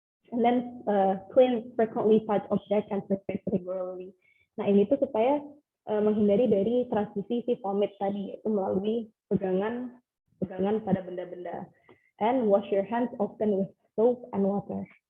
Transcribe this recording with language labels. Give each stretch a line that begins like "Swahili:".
English: And then clean frequently touch object and surface regularly.
Indonesian: Nah ini tuh supaya menghindari dari transmisi si vomit tadi, yaitu melalui pegangan pada benda-benda.
English: And wash your hands often with soap and water.